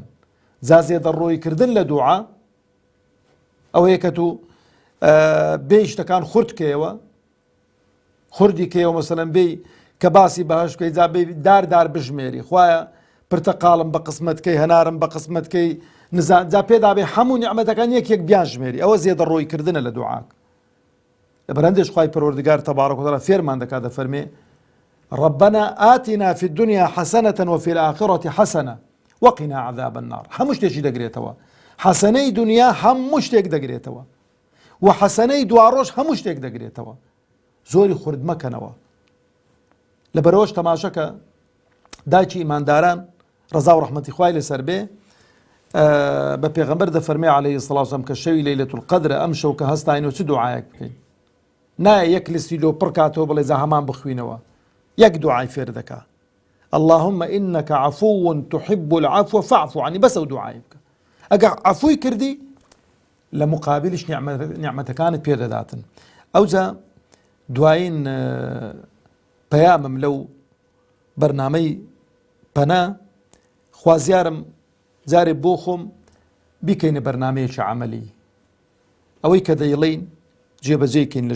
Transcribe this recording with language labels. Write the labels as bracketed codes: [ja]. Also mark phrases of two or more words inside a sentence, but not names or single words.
[ckb] جا زێدەڕۆییکردن لە دوعا ئەوەیە کە تو بێ شتەکان خورد کەیەوە، خوردی کەیەوە مەسەلەن بێ کە باسی بەهەش بکەی، جا بێ دار بژمێری، خوایە پرتەقاڵم بە قسمەتکەی، هەنارم بە قسمەتکەی، نزان جا پێدا بێ هەموو نیعمەتەکان یەک بیان ژمێری، ئەوە زێدەڕۆییکردنە لە دوعاک. بەرەندێش خوای پەروەردگار [ar] تەبارەک و تەعالا [ckb] فێرمان دەکات، دەفەرمێ [ar] ربنا آتنا في الدنيا حسنة وفي الآخرة حسنة وقنا عذاب النار. [ckb] هەموو شتێکی دەگرێتەوە، حەسەنەی دنیا هەموو شتێک دەگرێتەوە و حەسەنەی دواڕۆژ هەموو شتێک دەگرێتەوە. زۆری خورد مەکەنەوە. لەبەرەوەش تەماشەکە دایکی ئیمانداران ڕەزا و ڕەحمەتی خوای لەسەر بێ بە پێغەمبەر دەفەرمێ [ar] عەلەیهی سەڵاتو وسەلام [ckb] کە شەوی [ar] لەیلەتو القەدرە [ckb] ئەم شەو کە هەستاینەوە چ دوعایەک بکەین؟ نایە یەک لیستی لۆ پڕ کاتەوە بڵێ جا هەمان بخوینەوە، یەک دوعای فێر دەکا، [ar] اللهم إنك عفو تحب العفو فاعف عني، [ckb] بەس ئەو دوعای بکە. ئەگەر عەفوی کردی لە مقابلیش نیعمەتەکانت پێ دەداتن. ئەوجا دوایین پەیامم لەو بەرنامەی پەنا خوازیارم جارێ بۆ خۆم بیکەینە بەرنامەیەکی عەمەلی، ئەوەی کە دەیڵێین جێبەجێکەین لە